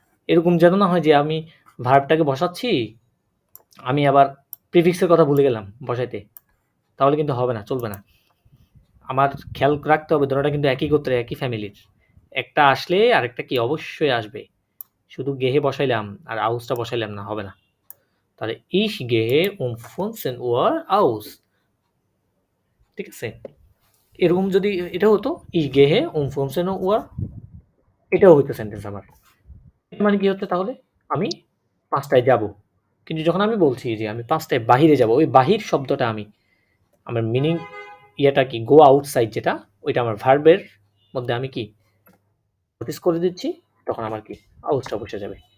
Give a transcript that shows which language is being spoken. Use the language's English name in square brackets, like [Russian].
[Bangla] এরকম যেন না হয় যে আমি ভার্বটাকে বসাচ্ছি, আমি আবার প্রিফিক্সের কথা ভুলে গেলাম বসাইতে। তাহলে কিন্তু হবে না, চলবে না। আমার খেয়াল রাখতে হবে দোনোটা কিন্তু একই গোত্রের, একই ফ্যামিলির। একটা আসলে আরেকটা কি অবশ্যই আসবে। শুধু গেহে বসাইলাম আর আউসটা বসাইলাম না, হবে না। তাহলে [German] ich gehe um 15 Uhr aus। [Bangla] ঠিক আছে? এরকম যদি এটা হতো [German] ich gehe um 15 Uhr, [Bangla] এটাও হইতো সেন্টেন্স আমার। মানে কি হচ্ছে তাহলে? আমি ৫ টায় যাবো। কিন্তু যখন আমি বলছি যে আমি ৫ টায় বাহিরে যাবো, ওই বাহির শব্দটা আমার মিনিং ইয়েটা কি [English] go outside [Bangla] যেটা, ওইটা আমার ভার্বের মধ্যে আমি কি নোটিস করে দিচ্ছি, তখন আমার কি আউসটা বসে যাবে।